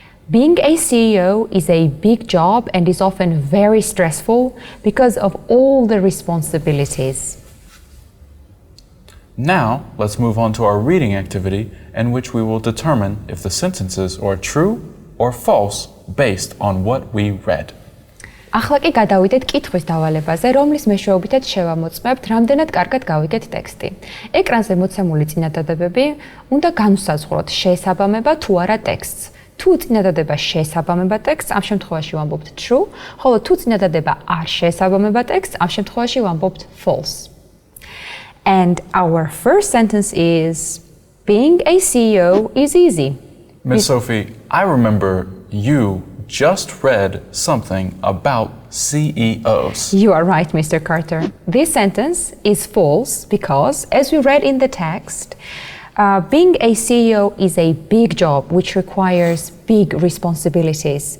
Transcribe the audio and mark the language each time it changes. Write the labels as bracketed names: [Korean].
[English] Being a CEO is a big job and is often very stressful because of all the responsibilities. Now, let's move on to our reading activity in which we will determine if the sentences are true or false based on what we read. [Georgian] ახლა კი გადავიდეთ კითხვის დავალებაზე, რომლის მეშვეობითაც შევამოწმებთ, რამდენად კარგად გავიგეთ ტექსტი. ეკრანზე მოცემული წინადადებები უნდა განვსაზღვროთ, შეესაბამება თუ არა ტექსტს. თუ წინადადება შეესაბამება ტექსტს, ამ შემთხვევაში ვამბობთ true, ხოლო თუ წინადადება არ შეესაბამება ტექსტს, ამ შემთხვევაში ვამბობთ false. [English] And our first sentence is, being a CEO is easy. Miss Sophie, I remember you just read something about CEOs. You are right, Mr. Carter. This sentence is false because, as we read in the text, being a CEO is a big job which requires big responsibilities.